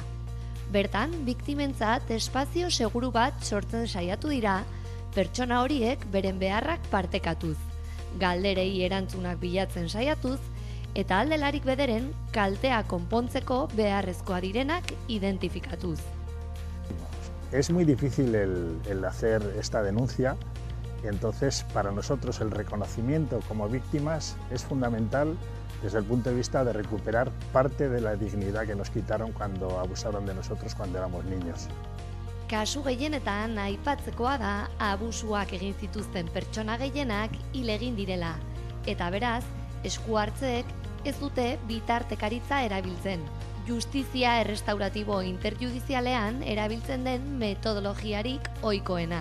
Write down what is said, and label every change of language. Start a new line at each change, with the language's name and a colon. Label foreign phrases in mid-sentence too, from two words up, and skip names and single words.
Basque: Bertan, biktimentzat espazio seguru bat sortzen saiatu dira, pertsona horiek beren beharrak partekatuz, galderei erantzunak bilatzen saiatuz, eta aldelarik bederen kaltea konpontzeko beharrezkoa direnak identifikatuz.
Spanish: Es muy difícil el hacer esta denuncia, entonces para nosotros el reconocimiento como víctimas es fundamental desde el punto de vista de recuperar parte de la dignidad que nos quitaron cuando abusaron de nosotros cuando éramos niños.
Basque: Kasu gehienetan aipatzekoa da abusuak egin zituzten pertsona gehienak hil egin direla, eta beraz, esku hartzeek ez dute bitartekaritza erabiltzen. Justizia errestauratibo interjudizialean erabiltzen den metodologiarik ohikoena.